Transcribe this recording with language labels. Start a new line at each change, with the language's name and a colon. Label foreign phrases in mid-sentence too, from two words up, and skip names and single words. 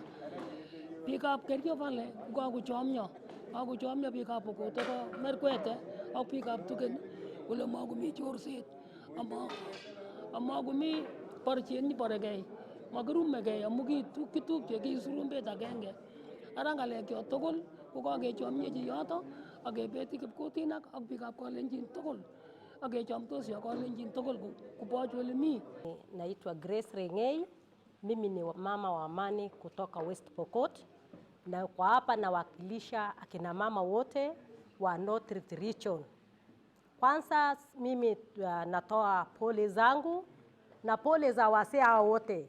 Kalenjin: Biikab Kerio Valley kakochomyo biikab Pokot Merkwete ak biikab Tugen kole makomi chorset amakomi borchet niboregei makirumegei amu kitupche kisurumbet agenge. Ara ng'alekyok tugul ko kakechomyechi yoto ak kebeti kipkutinak ak biikab Kalenjin tugul ak kechomtosi ak Kalenjin tugul kuboch ole mi.
Swahili: Naitwa Grace Rengei, mimi ni mama wa amani kutoka West Pokot, na kwa hapa nawakilisha akina mama wote wa North Rift Region. Kwanza mimi natoa pole zangu na pole za wasee hao wote.